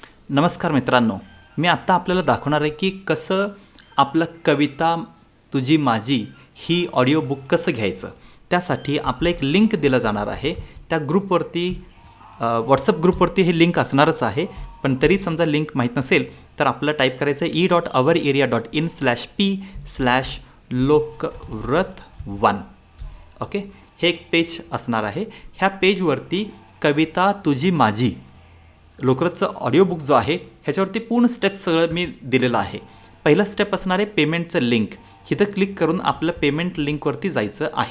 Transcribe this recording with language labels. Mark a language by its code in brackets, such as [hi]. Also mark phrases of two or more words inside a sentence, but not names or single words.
[mr] नमस्कार मित्रांनो, मी आत्ता आपल्याला दाखवणार आहे की कसं आपलं कविता तुझी माझी ही [en] audio book [mr] कसं घ्यायचं. त्यासाठी आपलं एक लिंक दिलं जाणार आहे. त्या ग्रुपवरती व्हॉट्सअप ग्रुपवरती हे लिंक असणारच आहे. पण तरी समजा लिंक माहीत नसेल तर आपलं टाईप करायचं e.ourearea.in/p/लोकव्रत1. ओके, हे एक पेज असणार आहे. ह्या पेजवरती कविता तुझी माझी लोकरचं [en] audio book [mr] जो आहे ह्याच्यावरती पूर्ण स्टेप्स सगळं मी दिलेलं आहे. पहिलं स्टेप असणार आहे पेमेंटचं लिंक. इथं क्लिक करून आपलं पेमेंट लिंकवरती जायचं आहे.